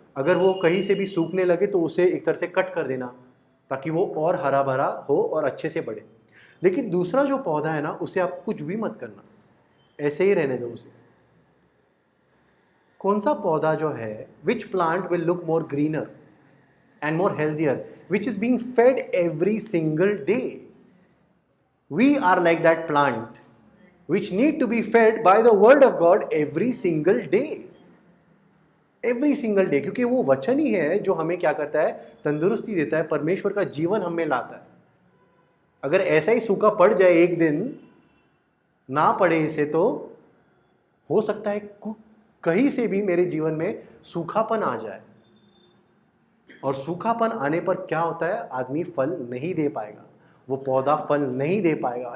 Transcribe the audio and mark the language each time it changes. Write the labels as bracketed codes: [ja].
[hi] अगर वो कहीं से भी सूखने लगे तो उसे एक तरह से कट कर देना ताकि वो और हरा भरा हो और अच्छे से बढ़े। लेकिन दूसरा जो पौधा है ना, उसे आप कुछ भी मत करना, ऐसे ही रहने दो उसे। कौन सा पौधा जो है, [en] Which plant will look more greener and more healthier, which is being fed every single day. We are like that plant which need to be fed by the word of God every single day. Every single day, [hi] क्योंकि वो वचन ही है जो हमें क्या करता है, तंदुरुस्ती देता है, परमेश्वर का जीवन हमें लाता है। अगर ऐसा ही सूखा पड़ जाए, एक दिन ना पड़े इसे, तो हो सकता है कहीं से भी मेरे जीवन में सूखापन आ जाए, और सूखापन आने पर क्या होता है, आदमी फल नहीं दे पाएगा, वो पौधा फल नहीं दे पाएगा।